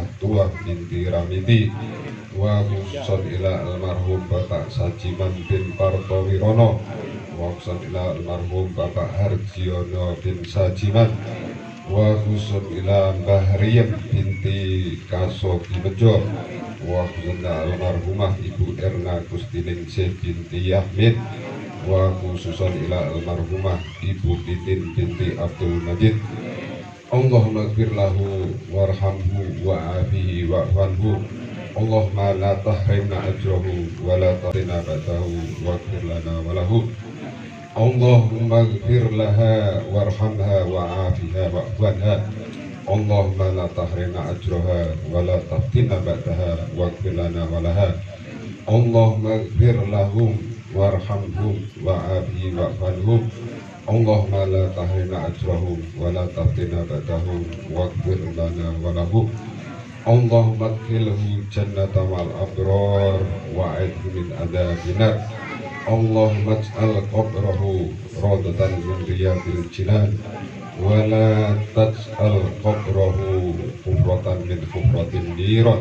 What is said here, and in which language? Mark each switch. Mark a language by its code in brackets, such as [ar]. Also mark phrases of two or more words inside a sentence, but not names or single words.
[ar] توح بنت راميتي، وخصوصا إلى المرحوم باباك ساجيمان بن بارتوويرونو، وخصوصا إلى المرحوم باباك هارجيونو بن ساجيمان، وخصوصا إلى مباه ريئم بنت كاسوجي بيجو، وخصوصا إلى المرحومة إيبو إرنا جوستينينجسيه بنت يحميد، وخصوصا إلى المرحومة إيبو تيتين بنت عبد المجيد. اللهم اغفر له وارحمه وعافه واعف عنه، اللهم لا تحرمنا أجره ولا تحرمنا بعده واغفر لنا وله. اللهم اغفر لها وارحمها وعافها واعف عنها، اللهم لا تحرمنا أجرها ولا تحتمنا بعدها واغفر لنا ولها. اللهم اغفر لهم وارحمهم وعافه واعف عنهم، اللهم لا تحرمنا أجرهم ولا تحتمنا بعدهم واغفر لنا وله. اللهم أدخله جنة مع الأبرار وأعذه من عذاب النار، اللهم اجعل قبره روضة من رياض الجنان ولا تجعل قبره حفرة من حفر النيران.